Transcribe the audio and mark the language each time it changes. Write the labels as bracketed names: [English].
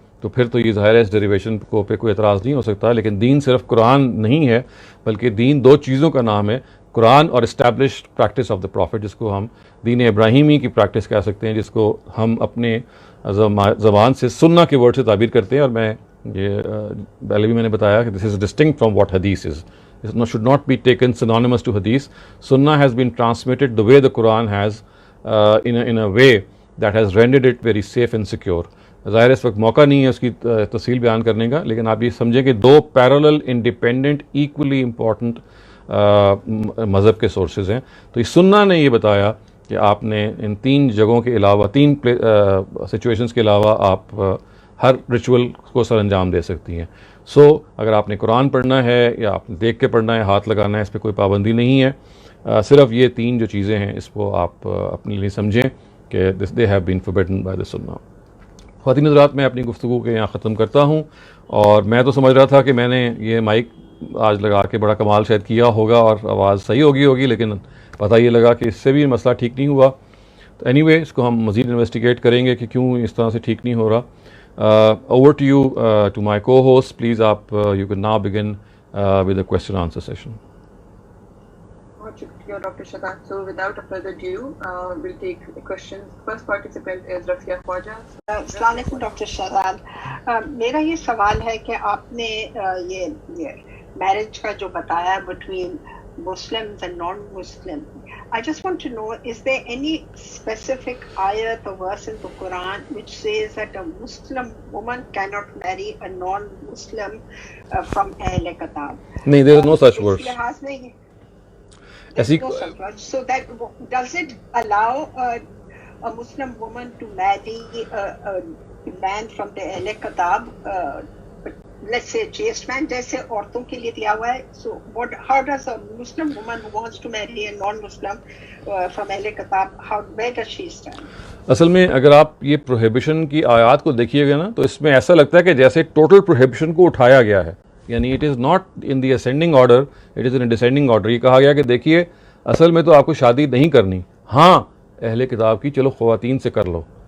[Urdu] تو پھر تو یہ ظاہر ہے اس ڈیریویشن کو پہ کوئی اعتراض نہیں ہو سکتا. لیکن دین صرف قرآن نہیں ہے بلکہ دین دو چیزوں کا نام ہے, قرآن اور [English] established practice of the prophet, [Urdu] جس کو ہم دین ابراہیمی کی پریکٹس کہہ سکتے ہیں, جس کو ہم اپنے زبان سے سننا کے ورڈ سے تعبیر کرتے ہیں. اور میں یہ پہلے بھی میں نے بتایا کہ [English] This is distinct from what حدیث is. It should not be taken synonymous to hadith. Sunnah has been transmitted the way the Quran has, in a way that has rendered it very safe and secure. [Urdu] ظاہر اس وقت موقع نہیں ہے اس کی تفصیل بیان کرنے کا, لیکن آپ یہ سمجھیں کہ دو [English] parallel independent equally important [Urdu] مذہب کے سورسز ہیں. تو یہ سنہ نے یہ بتایا کہ آپ نے ان تین جگہوں کے علاوہ, تین سچویشنز کے علاوہ آپ ہر ریچول کو سر انجام دے سکتی ہیں. سو اگر آپ نے قرآن پڑھنا ہے یا آپ نے دیکھ کے پڑھنا ہے, ہاتھ لگانا ہے, اس پہ کوئی پابندی نہیں ہے. صرف یہ تین جو چیزیں ہیں اس کو آپ اپنے لیے سمجھیں کہ [English] They have been forbidden by the سنہ. [Urdu] خواتین حضرات, میں اپنی گفتگو کے یہاں ختم کرتا ہوں. اور میں تو سمجھ رہا تھا کہ میں نے یہ مائک آج لگا کے بڑا کمال شاید کیا ہوگا اور آواز صحیح ہوگی, لیکن پتہ یہ لگا کہ اس سے بھی مسئلہ ٹھیک نہیں ہوا. تو اینی وے اس کو ہم مزید انویسٹیگیٹ کریں گے کہ کیوں اس طرح سے ٹھیک نہیں ہو رہا. [English] Over to you, to my co-host. Please, you can now begin with the question answer session. Dr. Shadad. So without further ado, we'll take the questions. First participant is Rafia Khwaja. [Urdu] السلام علیکم doctor Shahzad. میرا یہ سوال ہے کہ آپ نے یہ میرج کا جو بتایا [English] Between Muslims and non-Muslims, I just want to know, is there any specific ayat or verse in the Quran which says that a Muslim woman cannot marry a non-Muslim from Ahl Kitab? No, there is no such verse. There's no such verse. So that, does it allow a Muslim woman to marry a man from the Ahl Kitab, let's say chaste man, [Urdu] جیسے عورتوں کے لیے دیا ہوا ہے. [English] So how does a Muslim woman who wants to marry a non-Muslim from Ahl Kitab, where does she stand? [Urdu] اصل میں اگر آپ یہ پروہیبیشن کی آیات کو دیکھیے گا نا, تو اس میں ایسا لگتا ہے کہ جیسے ٹوٹل پروہیبیشن کو اٹھایا گیا ہے. [English] یعنی it is not in the ascending order, it is in descending order. [Urdu] یہ کہا گیا کہ دیکھیے اصل میں تو آپ کو شادی نہیں کرنی, ہاں اہل کتاب کی چلو خواتین سے کر لو.